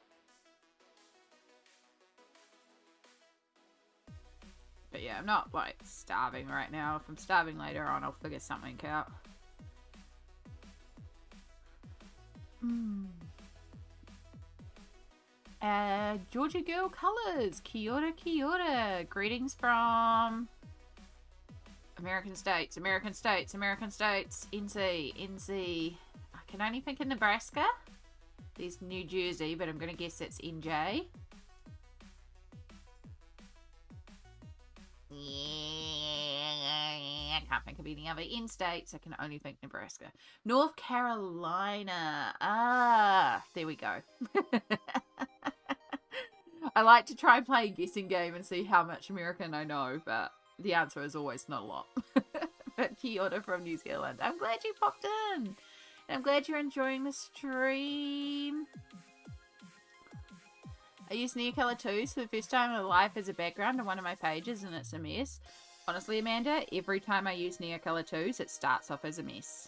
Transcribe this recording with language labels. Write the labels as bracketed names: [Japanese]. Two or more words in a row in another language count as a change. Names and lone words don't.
[English] But yeah, I'm not like starving right now. If I'm starving later on, I'll figure something out. Georgia Girl Colors. [Māori] Kia ora, kia ora. [English] Greetings from American States, American States, American States. NZ, NZ. I can only think of Nebraska. There's New Jersey, but I'm going to guess it's NJ. I can't think of any other in states. I can only think Nebraska. North Carolina. Ah, there we go. I like to try and play a guessing game and see how much American I know, but the answer is always not a lot. But [Māori] kia ora [English] from New Zealand. I'm glad you popped in. And I'm glad you're enjoying the stream. I use Neocolor 2s for the first time in my life as a background on one of my pages, and it's a mess. Honestly, Amanda, every time I use Neocolor 2s, it starts off as a mess.